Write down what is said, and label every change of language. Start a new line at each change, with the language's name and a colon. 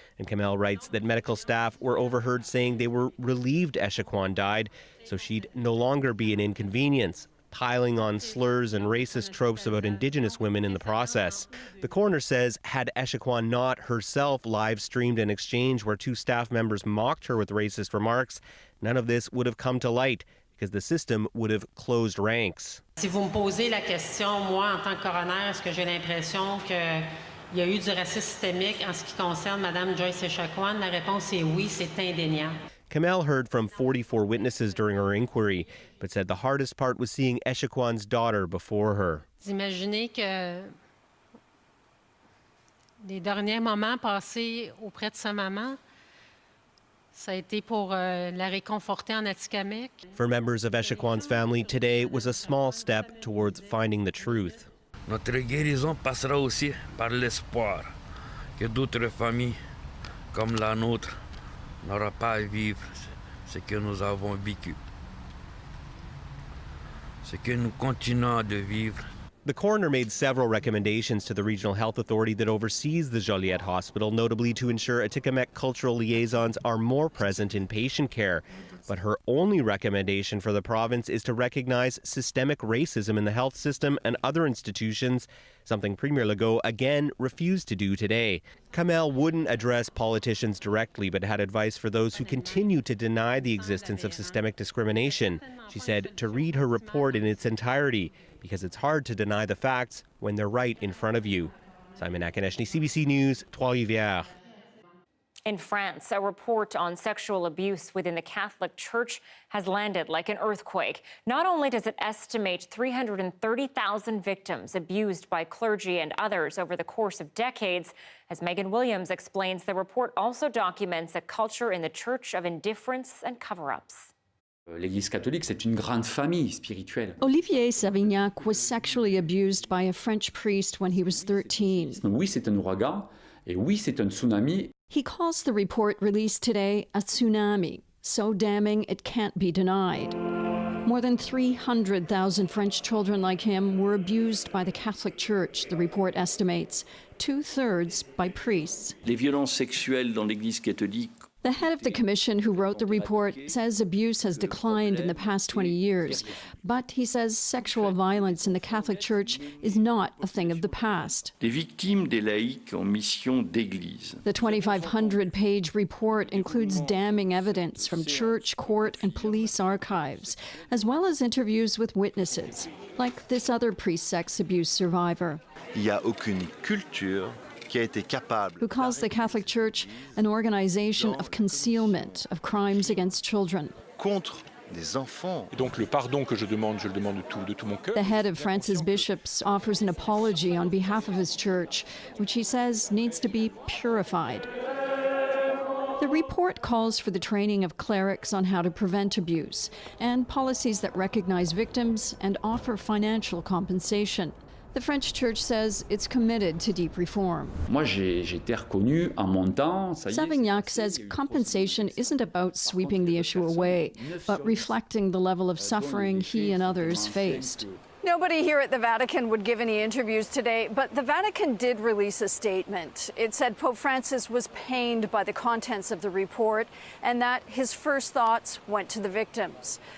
English: And Kamel writes that medical staff were overheard saying they were relieved Echaquan died, so she'd no longer be an inconvenience, piling on slurs and racist tropes about Indigenous women in the process. The coroner says had Echaquan not herself live-streamed an exchange where 2 staff members mocked her with racist remarks, none of this would have come to light because the system would have closed ranks.
French: Si vous me posez la question, moi, en tant que coroner, est-ce que j'ai l'impression qu'il y a eu du racisme systémique en ce qui concerne Mme Joyce Echaquan? La réponse est oui, c'est indéniable.
English: Kamel heard from 44 witnesses during her inquiry, but said the hardest part was seeing Echaquan's daughter before her.
French: Vous imaginez que les derniers moments passés auprès de sa maman, ça a été pour la réconforter en Atikamekw.
English: For members of Echaquan's family, today was a small step towards finding the truth.
French: Notre guérison passera aussi par l'espoir que d'autres familles comme la nôtre n'auront pas à vivre ce que nous avons vécu, ce que nous continuons de vivre.
English: The coroner made several recommendations to the regional health authority that oversees the Joliette Hospital, notably to ensure Atikamekw cultural liaisons are more present in patient care. But her only recommendation for the province is to recognize systemic racism in the health system and other institutions, something Premier Legault again refused to do today. Kamel wouldn't address politicians directly, but had advice for those who continue to deny the existence of systemic discrimination. She said to read her report in its entirety, because it's hard to deny the facts when they're right in front of you. Simon Nakaneshny, CBC News, Trois-Rivières. In France, a report on sexual abuse within the Catholic Church has landed like an earthquake. Not only does it estimate 330,000 victims abused by clergy and others over the course of decades, as Megan Williams explains, the report also documents a culture in the Church of indifference and cover-ups.
French: L'Église catholique, c'est une grande famille spirituelle.
English: Olivier Savignac was sexually abused by a French priest when he was 13.
French: Oui, c'est un ouragan, et oui, c'est un tsunami.
English: He calls the report released today a tsunami, so damning it can't be denied. More than 300,000 French children like him were abused by the Catholic Church, the report estimates, 2/3 by priests.
French: Les violences sexuelles dans l'Église catholique.
English: The head of the commission who wrote the report says abuse has declined in the past 20 years, but he says sexual violence in the Catholic Church is not a thing of the past.
French: Les victimes des laïcs en mission d'église.
English: The 2,500-page report includes damning evidence from church, court, and police archives, as well as interviews with witnesses, like this other priest sex abuse survivor.
French: Il n'y a aucune culture
English: who calls the Catholic Church an organization of concealment of crimes against children.
French: Contre des enfants. Et donc le pardon que je le demande de tout mon cœur.
English: The head of France's bishops offers an apology on behalf of his church, which he says needs to be purified. The report calls for the training of clerics on how to prevent abuse and policies that recognize victims and offer financial compensation. The French Church says it's committed to deep reform.
French: Moi, j'ai été reconnu en mon temps.
English: Savignac says compensation isn't about sweeping the issue away, but reflecting the level of suffering he and others faced. Nobody here at the Vatican would give any interviews today, but the Vatican did release a statement. It said Pope Francis was pained by the contents of the report and that his first thoughts went to the victims.